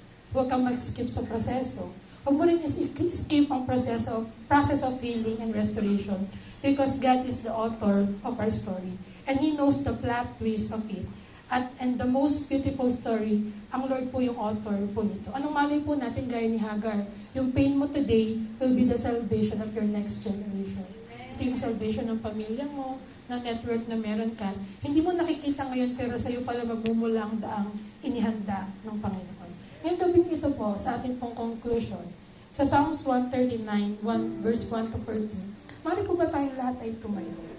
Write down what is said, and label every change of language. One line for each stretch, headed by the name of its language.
Filipino: Huwag kang mag-skip sa proseso. Huwag mo rin
English: skip ang process of healing and restoration because God is the author of our story. And He knows the plot twist of it. And the most beautiful story,
Filipino: ang Lord po yung author po nito. Anong malay po natin gaya ni Hagar?
English: Yung pain mo today will be the salvation of your next generation.
Filipino: Ito yung salvation ng pamilya mo, ng network na meron ka. Hindi mo nakikita ngayon pero sa'yo pala magmumula ang daang inihanda ng Panginoon. Ngayong gabing ito po, sa ating pong conclusion, sa Psalms 139, verse 1 to 14, maaari po ba tayong lahat ay tumayo?